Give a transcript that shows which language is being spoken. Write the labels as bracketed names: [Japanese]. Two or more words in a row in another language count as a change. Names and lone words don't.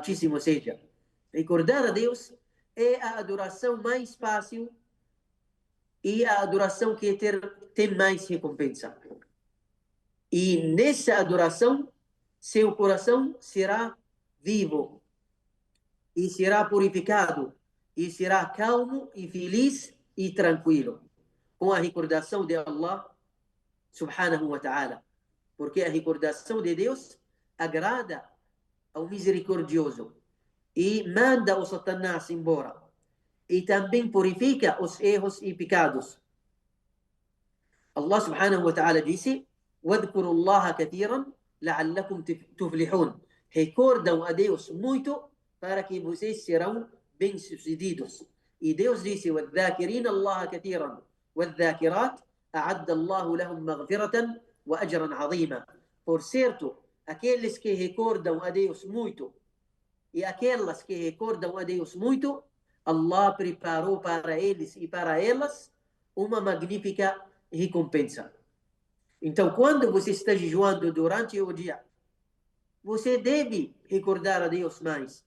[Portuguese] Ou seja, recordar a Deus é a adoração mais fácil e a adoração que tem mais recompensa. E nessa adoração, seu coração será vivo e será purificado e será calmo e feliz e tranquilo com a recordação de [Arabic] الله سبحانه وتعالى. [Portuguese] Porque a recordação de Deus agrada ao misericordioso e manda o Satanás embora. E também purifica os erros e pecados. [Arabic] الله سبحانه وتعالى disse: وَاذْكُرُوا اللَّهَ كَثِيرًا لَعَلَّكُمْ تُفْلِحُونَ. [Portuguese] Recordam a Deus muito para que vocês serão bem-sucedidos. E Deus disse: [Arabic] وَالذَّاكِرِينَ اللَّهَ كَثِيرًا وَالذَّاكِرَاتِ أَعَدَّ اللَّهُ لَهُم مَغْفِرَةً وَأَجْرًا عَظِيمًا. [Portuguese] Por certo, aqueles que recordam a Deus muito e aquelas que recordam a Deus muito, Allah preparou para eles e para elas uma magnífica recompensa. Então, quando você está jejuando durante o dia, você deve recordar a Deus mais.